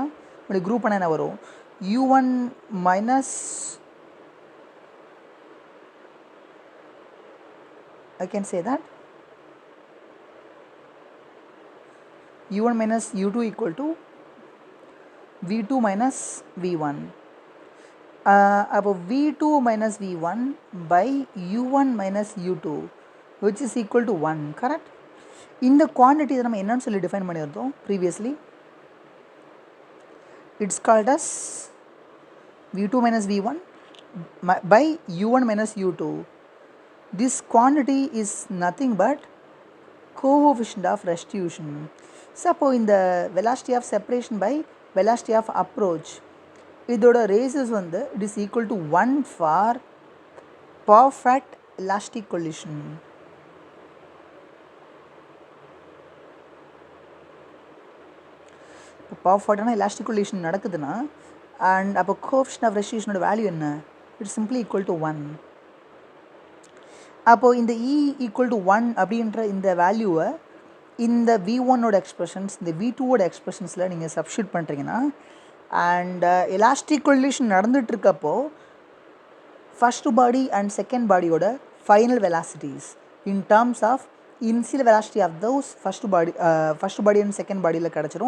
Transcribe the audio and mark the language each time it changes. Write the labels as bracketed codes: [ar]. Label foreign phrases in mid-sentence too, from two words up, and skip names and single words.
[ta] இப்படி குரூப் பண்ண என்ன வரும்? [en] u1 மைனஸ் I can say that u1 minus u2 equal to v2 minus v1. அப்போ v2 minus v1 by u1 minus u2 which is equal to 1, correct? [ta] இந்த quantity இதை நம்ம என்னன்னு சொல்லி டிஃபைன் பண்ணியிருந்தோம் previously. [en] It's called as v2 minus v1 by u1 minus u2. This quantity is nothing but coefficient of restitution. So in the velocity of separation by velocity of approach, இதோட ratios வந்து it is equal to 1 for perfect elastic collision. இப்போ perfect elastic collision நடக்குதுன்னா அண்ட் அப்போ coefficient of restitution value என்ன? It's simply equal to 1. [ta] அப்போது இந்த [en] E equal to 1 [ta] அப்படின்ற இந்த [en] வேல்யூவை இந்த v1 expressions, இந்த v2 expressions நீங்கள் சப்ஸ்டியூட் பண்ணுறீங்கன்னா and elastic collision நடந்துகிட்ருக்கப்போ first body and second body final velocities in terms of initial velocity of those first body and second body கிடச்சிரும்.